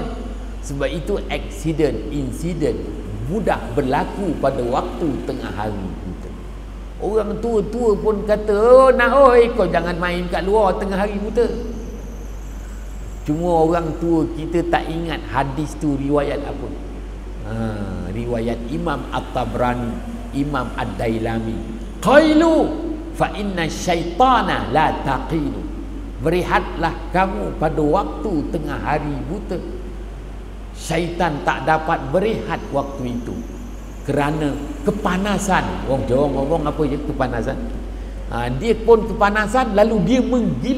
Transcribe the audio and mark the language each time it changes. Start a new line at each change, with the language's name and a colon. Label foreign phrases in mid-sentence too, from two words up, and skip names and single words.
Malay: Sebab itu insiden mudah berlaku pada waktu tengah hari buta. Orang tua-tua pun kata, kau jangan main kat luar tengah hari buta. Cuma orang tua kita tak ingat hadis tu riwayat apa. Riwayat Imam At-Tabrani, Imam Ad-Dailami.
Arabic: قيلوا فإن الشيطان لا تقيل.
Malay: Berehatlah kamu pada waktu tengah hari buta. Syaitan tak dapat berehat waktu itu kerana kepanasan. Orang Jawa
Javanese: ngomong apa
Malay: je, kepanasan. Dia pun kepanasan, lalu dia menggila.